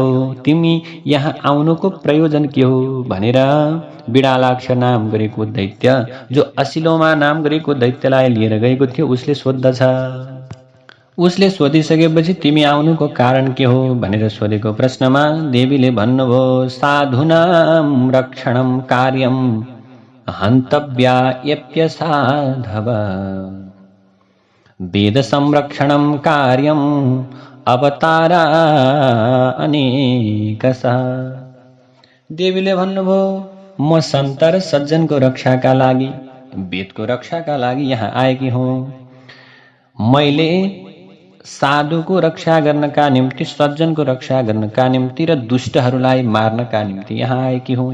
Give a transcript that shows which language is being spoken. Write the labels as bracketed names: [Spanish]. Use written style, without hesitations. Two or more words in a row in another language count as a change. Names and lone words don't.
[Nepali] तिमी यहाँ आउनुको प्रयोजन के हो? भनेर बिडालाक्ष नाम गरेको दैत्य, जो असिलोमा नाम गरेको दैत्यलाई लिएर गएको थियो, उसले सोद्धछ। उसले सोधिसकेपछि तिमी आउनुको कारण के हो भनेर सोधेको प्रश्नमा देवीले भन्नुभयो, [Sanskrit] साधुनां रक्षणं कार्यं हन्तव्या यप्यसाधव, वेद संरक्षणं कार्यं अवतारा अनेकसा। [Nepali] देवीले भन्नुभयो, म सन्त र सज्जनको रक्षाका लागि, वेदको रक्षाका लागि यहाँ आएकी हुँ। मैले साधुको रक्षा गर्नका निम्ति, सज्जनको रक्षा गर्नका निम्ति र दुष्टहरूलाई मार्नका निम्ति यहाँ आएकी हुँ।